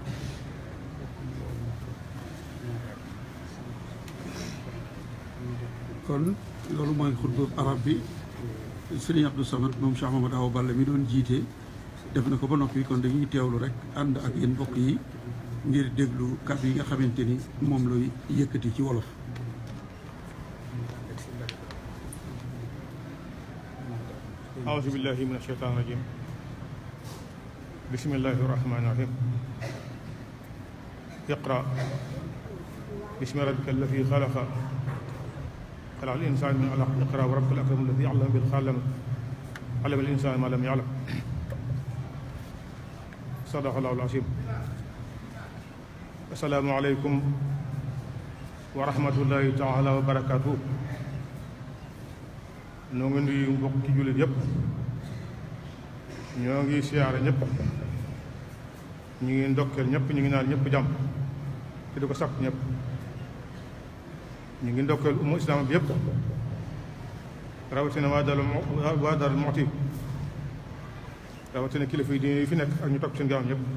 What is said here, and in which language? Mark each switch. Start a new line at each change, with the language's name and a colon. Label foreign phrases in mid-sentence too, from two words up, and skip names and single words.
Wolof: kon loolu mooy xutba arab bi Serigne Abdou Samad moom Cheikh Mamadou Awa Balla mi doon jiite def na ko ba noppi, kon dañuy teewlu rek ànd ak yéen mbokk yi ngir déglu kàddu yi nga xamante ni moom lay yëkkati ci wolof.
Arabic: أعوذ بالله من الشيطان الرجيم بسم الله الرحمن الرحيم اقرأ باسم ربك الذي خلق خلق الإنسان من علق اقرأ وربك الأكرم الذي علم بالقلم علم الإنسان ما لم يعلم صدق الله العظيم. السلام عليكم ورحمة الله تعالى وبركاته.
Wolof: ñoo ngi nuyu mbokki jullit yëpp, ñoo ngi siyaare ñëpp, ñu ngi ndokkeel ñëpp, ñu ngi naan ñëpp jàmm te di ko sàkk ñëpp. ñu ngi ndokkeel umma islaam bi yëpp, rawatina waa Daaru Muxti, rawatina kilifa yi diine yi fi nekk ak ñu topp seen gaam ñëpp.